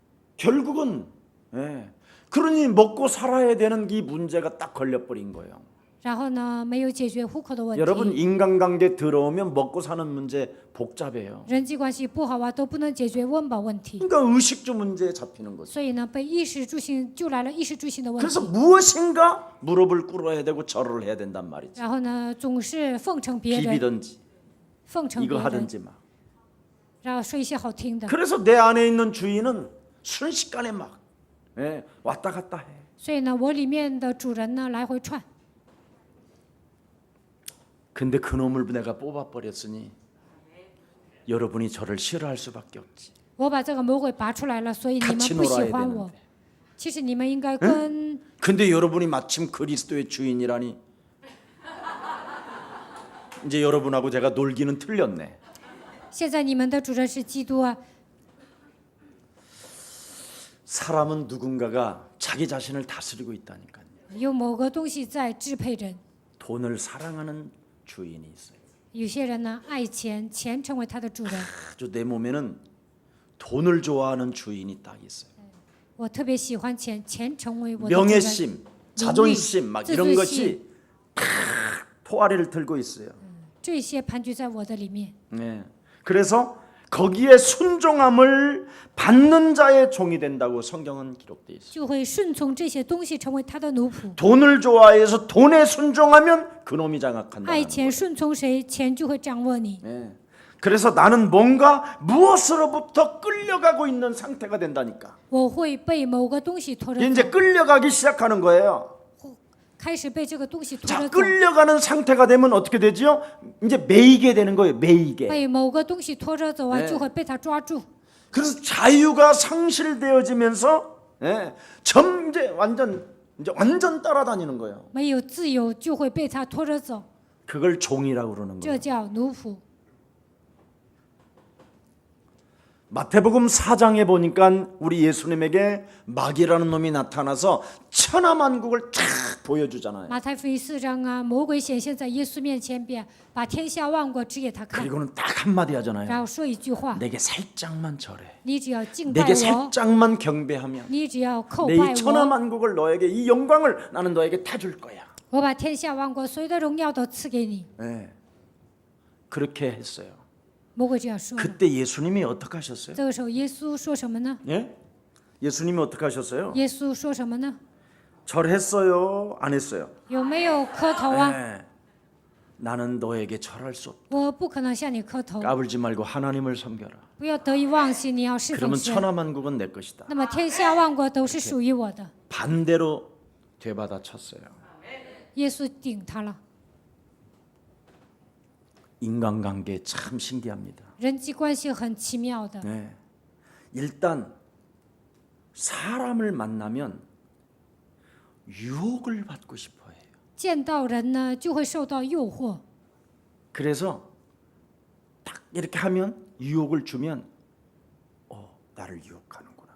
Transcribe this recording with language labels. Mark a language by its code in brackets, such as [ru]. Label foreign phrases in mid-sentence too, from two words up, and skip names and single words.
[ko] 결국은 그러니 먹고 살아야 되는 이 문제가 딱 걸려버린 거예요. [zh] 然后呢，没有解决户口的问 [ko] 여러분 [zh] 题， [ko] 인간관계 더러우면 먹고 사는 문제 복잡해요. [zh] 人际关系不好啊，都不能解决温饱问题。 [ko] 그러니까 의식주 문제에 잡히는 거죠. [zh] 所以呢，被衣食住行就来了衣食住行的问 [ko] 그래서 [zh] 题。 [ko] 무엇인가 무릎을 꿇어야 되고 절을 해야 된단 말이죠. [zh] 然后呢，总是奉承别人， [ko] 비비든지 [zh] 奉承别 [ko] 이거 [zh] 人， [ko] 하든지 막. [zh] 然后说一些好听的。 [ko] 그래서 내 안에 있는 주인은 순식간에 막 왔다 갔다 해. [zh] 所以呢，我里面的主人呢来回窜， [ko] 근데 그놈을 내가 뽑아버렸으니 여러분이 저를 싫어할 수밖에 없지. [zh] 我把这个魔鬼拔出来了，所以你们 [ko] 같이 [zh] 不喜 [ko] 놀아야 [zh] 欢我 [ko] 되는데. 。 [zh] 其实你们应该跟 [ko] 근데 여러분이 마침 그리스도의 주인이라니 이제 여러분하고 제가 놀기는 틀렸네. [zh] 现在你们的主人是基督啊。 [ko] 사람은 누군가가 자기 자신을 다스리고 있다니까요. [zh] 有某个东西在支配人。 [ko] 돈을 사랑하는 주인이 있어요. [zh] 有些人呢爱钱，钱成为他的主人。 [ko] 아주 내 몸에는 돈을 좋아하는 주인이 딱 있어요. [zh] 我特别喜欢钱，钱成为我的主人。 [ko] 명예심, 자존심 막 이런 [zh] 自尊心。 [ko] 것이 탁 포아리를 들고 있어요. [zh] 这些盘踞在我的里面。 [ko] 네. 그래서 거기에 순종함을 받는 자의 종이 된다고 성경은 기록되어 있어요. [zh] 就会顺从这些东西，成为他的奴仆。 [ko] 돈을 좋아해서 돈에 순종하면 그놈이 장악한다. [zh] 爱钱顺从谁，钱就会掌握你。 [ko] 네. 그래서 나는 뭔가 무엇으로부터 끌려가고 있는 상태가 된다니까. [zh] 我会被某个东西拖着 [ko] 이제 [zh] 走， [ko] 끌려가기 시작하는 거예요. [zh] 开始被这个东西拖 [ko] 자, [zh] 着走， [ko] 끌려가는 상태가 되면 어떻게 되지요? 이제 매이게 되는 거예요. 매이게. [zh] 被某个东西拖着走啊， [ko] 네 [zh] 就会被他抓住。 [ko] 그래서 자유가 상실되어지면서 이제 완전 따라다니는 거예요. [zh] 没有自由，就会被他拖着走， [ko] 그걸 종이라고 그러는 [zh] 这 [ko] 거예요. [zh] 叫奴仆。 [ko] 마태복음 4장에 보니까 우리 예수님에게 마귀라는 놈이 나타나서 천하만국을 쫙 보여주잖아요. [zh] 马太福音4章啊，魔鬼显现在耶稣面前边，把天下万国指给他看， [ko] 그리고는 딱 한마디 하잖아요. [zh] 然后说一句话： [ko] 내게 살짝만 절해. [zh] 你只要敬拜 [ko] 내게 [zh] 我， [ko] 살짝만 경배하면 [zh] 你只要叩 [ko] 내 [zh] 拜 [ko] 이 [zh] 我， [ko] 천하만국을 너에게 이 영광을 나는 너에게 다 줄 거야. [zh] 我把天下万国所有的荣耀都赐给你。 [ko] 네. 그렇게 했어요. [zh] 魔鬼这样说了。 [ko] 그때 예수님이 어떻게 하셨어요? [zh] 这个时候，耶稣说什么呢？ [ko] 예? 예수님이 어떻게 하셨어요? [zh] 耶稣说什么呢？ [ko] 절했어요? 안 했어요? [zh] 有没有磕头啊？ [ko] 네. 나는 너에게 절할 수 없다. [zh] 我不可能向你磕头， [ko] 까불지 말고 하나님을 섬겨라. [zh] 不要得意忘形，你要侍奉 [ko] 그러면 [zh] 神。 [ko] 천하만국은 내 것이다. [zh] 那么天下万国都是属于我的。 [ko] 반대로 되받아쳤어요. [zh] 耶稣顶他了。 [ko] 인간관계 참 신기합니다. [zh] 人际关系很奇妙的。 [ko] 네. 일단 사람을 만나면 유혹을 받고 싶어해요. [zh] 见到人呢，就会受到诱惑。 [ko] 그래서 딱 이렇게 하면 유혹을 주면 나를 유혹하는구나.